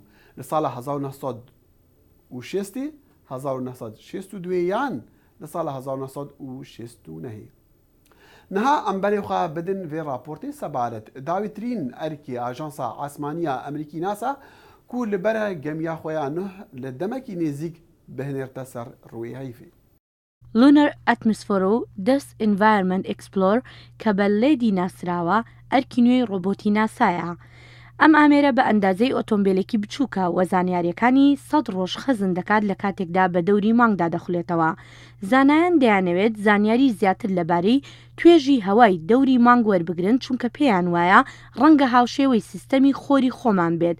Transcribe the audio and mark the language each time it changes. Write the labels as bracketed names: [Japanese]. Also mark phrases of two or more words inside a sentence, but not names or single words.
[Kurdish] Li sala 1960 1962 yan li sala 1969. Niha em berê xwe bidin vê raportê sebaret. Dawîtirîn erkê Ajansa Esmaniya Emerîkî NASA ku li bere gemiya xwe ya nûh li demekî nêzik bihênêrte ser rûyê heyvê. [Central Kurdish] لونەر ئەتمسفۆر و دەست ئینڤایرمنت ئەکسپلۆر کە بە لێدی ناسراوە ئەرکی نوێی ڕۆبۆتی ناسایە. ئەم ئامێرە بە ئەندازەی ئۆتۆمبیلێکی بچووکە و زانیاریەکانی 100 ڕۆژ خەزن دەکات لە کاتێکدا بە دەوری مانگدا دەخولێتەوە. زانایان دەیانەوێت زانیاری زیاتر لەبارەی توێژی هەوای دەوری مانگ وەربگرن چونکە پێیان وایە ڕەنگە هاوشێوەی سیستەمی خۆری خۆمان بێت.